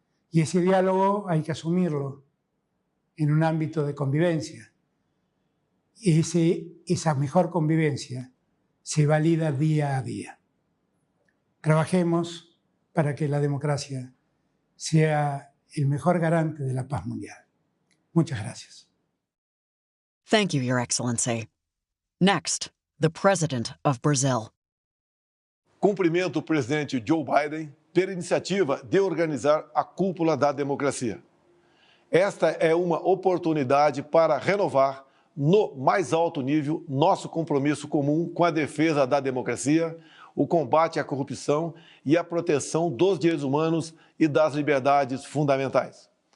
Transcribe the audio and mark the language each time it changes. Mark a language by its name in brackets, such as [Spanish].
[Spanish] Y ese diálogo hay que asumirlo en un ámbito de convivencia. Esa mejor convivencia se valida día a día. Trabajemos para que la democracia sea el mejor garante de la paz mundial. Muchas gracias. [English] Thank you, Your Excellency. Next, the President of Brazil. [Portuguese] Cumprimento o presidente Joe Biden pela iniciativa de organizar a Cúpula da Democracia. Esta é uma oportunidade para renovar, no mais alto nível, nosso compromisso comum com a defesa da democracia, o combate à corrupção e a proteção dos direitos humanos e das liberdades fundamentais.